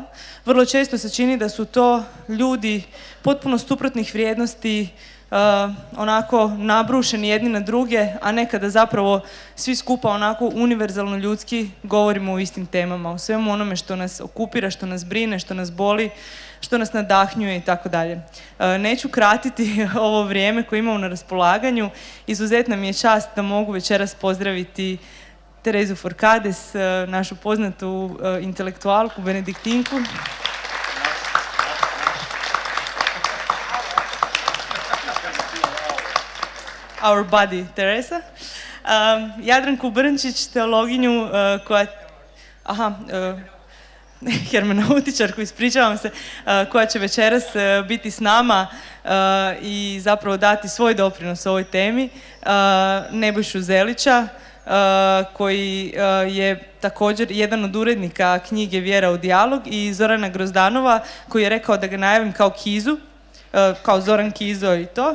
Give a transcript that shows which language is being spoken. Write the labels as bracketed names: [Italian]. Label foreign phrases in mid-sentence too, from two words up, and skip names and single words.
[Croatian] Vrlo često se čini da su to ljudi potpuno suprotnih vrijednosti, onako nabrušeni jedni na druge, a nekada zapravo svi skupa onako univerzalno ljudski govorimo o istim temama, o svemu onome što nas okupira, što nas brine, što nas boli, što nas nadahnjuje i tako dalje. Neću kratiti ovo vrijeme koje imamo na raspolaganju. Izuzetna mi je čast da mogu večeras pozdraviti Terezu Forcades, našu poznatu intelektualku, benediktinku. [English] Our buddy, Teresa. [Croatian] Jadranku Brnčić, teologinju koja... hermeneutičarku, ispričavam se, koja će večeras biti s nama i zapravo dati svoj doprinos ovoj temi. Nebojšu Zelića, koji je također jedan od urednika knjige Vjera u dijalog, i Zorana Grozdanova, koji je rekao da ga najavim kao Kizu, kao Zoran Kizo i to.